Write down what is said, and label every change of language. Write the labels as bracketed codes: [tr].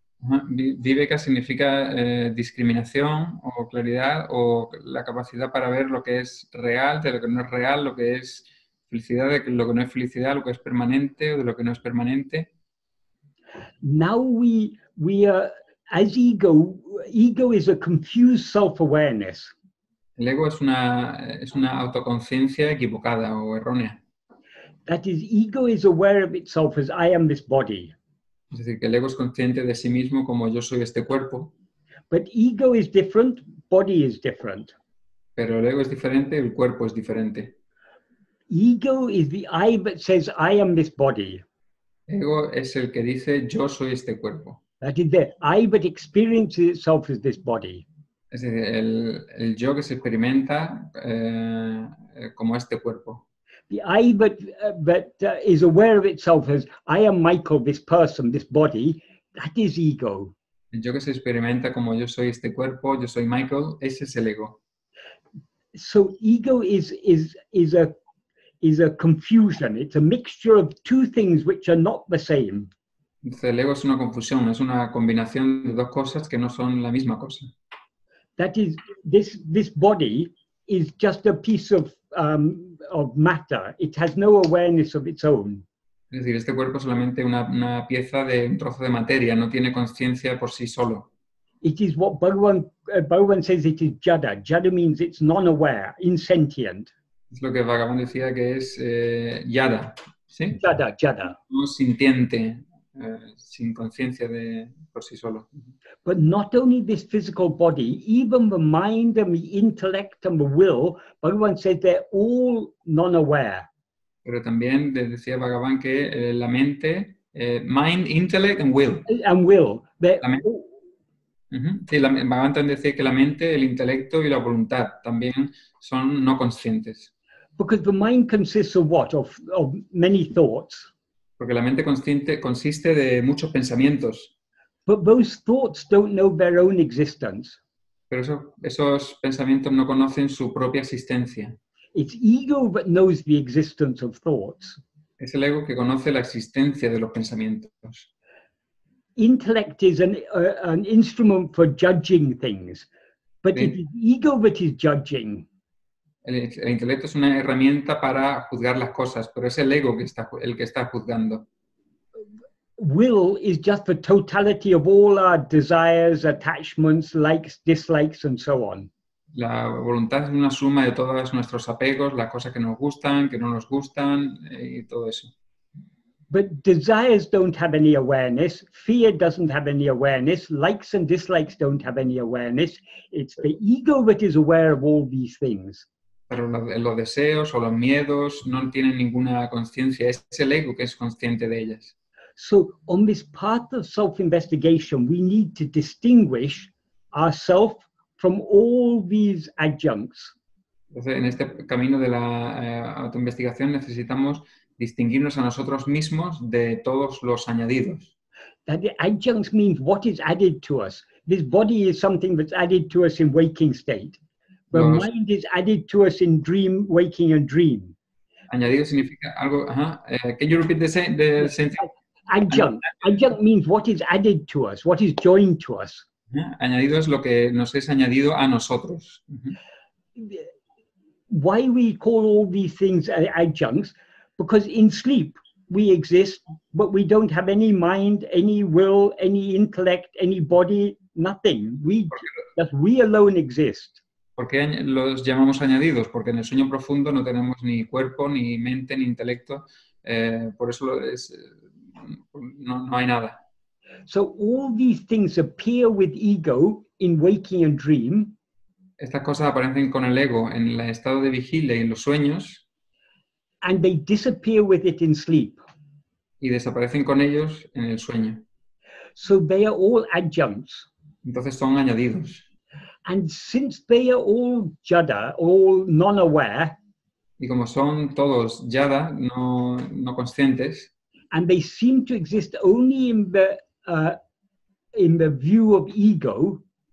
[es] Viveka significa discriminación o claridad o la capacidad para ver lo que es real de lo que no es real, lo que es felicidad de lo que no es felicidad, lo que es permanente o de lo que no es permanente. [en] Now we are, as ego is a confused self-awareness. [es] El ego es una autoconciencia equivocada o errónea. [en] That is, ego is aware of itself as I am this body. [es] Es decir, que el ego es consciente de sí mismo como yo soy este cuerpo, [en] But ego is different, body is different. [es] pero el ego es diferente, el cuerpo es diferente. [en] Ego is the I that says, I am this body. [es] Ego es el que dice yo soy este cuerpo. [en] That is the I that experiences itself as this body. [es] Es decir, el yo que se experimenta como este cuerpo. [en] The I that is aware of itself as I am Michael, this person, this body, that is ego. [es] El yo que se experimenta como yo soy este cuerpo, yo soy Michael, ese es el ego. [en] So ego is a confusion. It's a mixture of two things which are not the same. [es] Entonces, el ego es una confusión, es una combinación de dos cosas que no son la misma cosa. [en] That is, this body is just a piece of matter. It has no awareness of its own. [es] Es decir, este cuerpo es solamente una pieza de un trozo de materia, no tiene conciencia por sí solo. [en] It is what Bhagavan says it is jada. Jada means it's non-aware, insentient. [es] Es lo que Bhagavan decía que es yada, ¿sí? Jada. No sintiente, sin conciencia por sí solo. [en] But not only this physical body, even the mind and the intellect and the will, Bhagavan says they're all non-aware. [es] Pero también decía Bhagavan que la mente, [en] mind, intellect and will. And will. [es] Sí, Bhagavan también decía que la mente, el intelecto y la voluntad también son no conscientes. [en] Because the mind consists of what? Of many thoughts. [es] Porque la mente consiste de muchos pensamientos. [en] But those thoughts don't know their own existence. [es] Pero esos pensamientos no conocen su propia existencia. [en] It's ego that knows the existence of thoughts. [es] Es el ego que conoce la existencia de los pensamientos. [en] Intellect is an instrument for judging things, but [es] Sí. [en] it is ego that is judging. [es] El intelecto es una herramienta para juzgar las cosas, pero es el ego el que está juzgando. [en] Will is just the totality of all our desires, attachments, likes, dislikes, and so on. [es] La voluntad es una suma de todos nuestros apegos, las cosas que nos gustan, que no nos gustan y todo eso. [en] But desires don't have any awareness. Fear doesn't have any awareness. Likes and dislikes don't have any awareness. It's the ego that is aware of all these things. [es] Pero los deseos o los miedos no tienen ninguna conciencia. Es el ego que es consciente de ellas. [en] So on this path of self-investigation, we need to distinguish ourselves from all these adjuncts. [es] Entonces, en este camino de la autoinvestigación necesitamos distinguirnos a nosotros mismos de todos los añadidos. [en] That the adjuncts means what is added to us. This body is something that's added to us in waking state. The mind is added to us in dream, waking and dream. [es] Añadido significa algo... [en] Can you repeat the sentence? Adjunct means what is added to us, what is joined to us. [es] Añadido es lo que nos es añadido a nosotros. [en] Why we call all these things adjuncts? Because in sleep we exist, but we don't have any mind, any will, any intellect, any body, nothing. We alone exist. [es] ¿Por qué los llamamos añadidos? Porque en el sueño profundo no tenemos ni cuerpo, ni mente, ni intelecto. Por eso no hay nada. [en] So all these things appear with ego in waking and dream. [es] Estas cosas aparecen con el ego en el estado de vigilia y en los sueños. [en] And they disappear with it in sleep. [es] Y desaparecen con ellos en el sueño. [en] So they are all adjuncts. [es] Entonces son añadidos. [en] And since they are all jada, all non-aware, [es] y como son todos yada, no conscientes, [en] and they seem to exist only in the view of ego,